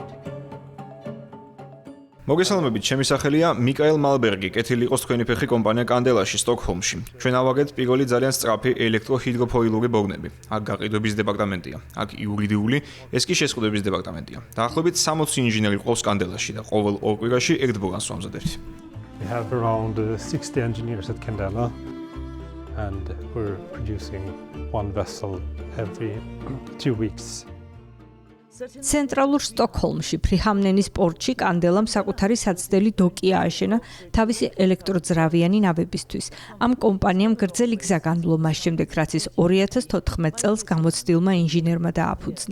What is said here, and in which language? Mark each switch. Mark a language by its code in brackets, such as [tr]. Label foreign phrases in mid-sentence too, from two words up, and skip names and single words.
[ka] მოგესალმებით, ჩემი სახელია მიკაელ მალბერგი, კეთილი იყოს თქვენი ფეხი კომპანია კანდელაში, სტოკჰოლმში. ჩვენ ავაგეთ პირველი ძალიან სწრაფი ელექტროჰიდროფოილური ბორნები. აქ გაყიდვების დეპარტამენტია, აქ იურიდიული, ეს კი შეზღუდვების დეპარტამენტია. დაახლოებით 60 ინჟინერი ყავს კანდელაში და ყოველ ორ კვირაში ერთ ბორანს ვამზადებთ. [en] We have around 60 engineers at Candela and we're producing one vessel every 2 weeks. [ka] ცენტრალურ სტოკჰოლმში, ფრიჰამნენის პორტში კანდელამ საკუთარი საცდელი დოკი ააშენა თავისი ელექტროძრავიანი ნავებისთვის. ამ კომპანიამ გრძელი გზა განვლო მას შემდეგ, რაც ის 2014 წელს გამოცდილმა ინჟინერმა დააფუძნა.